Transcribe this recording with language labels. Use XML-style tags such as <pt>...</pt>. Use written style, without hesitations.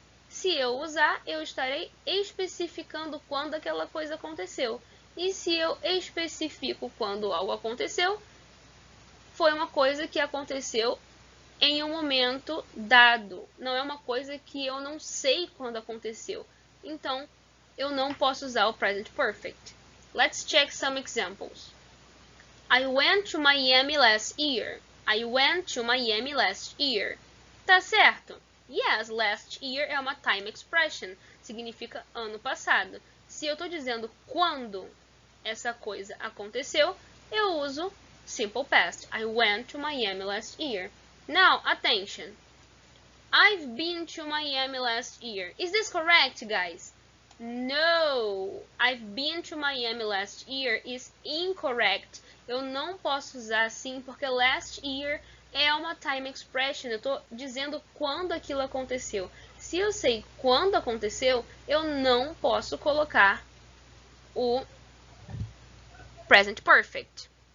<pt>Se eu usar, eu estarei especificando quando aquela coisa aconteceu. E se eu especifico quando algo aconteceu, foi uma coisa que aconteceu em um momento dado. Não é uma coisa que eu não sei quando aconteceu. Então, eu não posso usar o present perfect.</pt> <en>Let's check some examples. I went to Miami last year. I went to Miami last year.</en> <pt>Tá certo? Yes, last year é uma time expression. Significa ano passado. Se eu estou dizendo quando essa coisa aconteceu, eu uso simple past.</pt> <en>I went to Miami last year. Now, attention. I've been to Miami last year. Is this correct, guys? No. I've been to Miami last year is incorrect.</en> <pt>Eu não posso usar assim porque last year é uma time expression. Eu estou dizendo quando aquilo aconteceu. Se eu sei quando aconteceu, eu não posso colocar o present perfect.</pt>